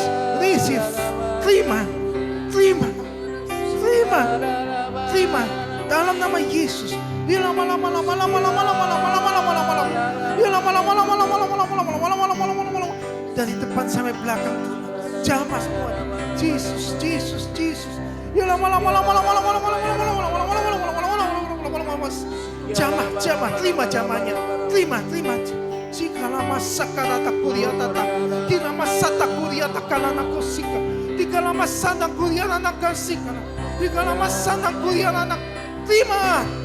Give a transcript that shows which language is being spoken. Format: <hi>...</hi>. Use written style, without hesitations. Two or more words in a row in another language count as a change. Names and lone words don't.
<id>Receive, terima, terima, terima, terima dalam nama Yesus. Dari depan sampai belakang, jamaah semua. Jesus, Jesus, Jesus. Jamah, terima jamahnya, terima. Sikala masakara takuria tata, tina masata kuria takala nakosika, tikala masata kuria nakasika, tikala masata kuria nak, terima.</id>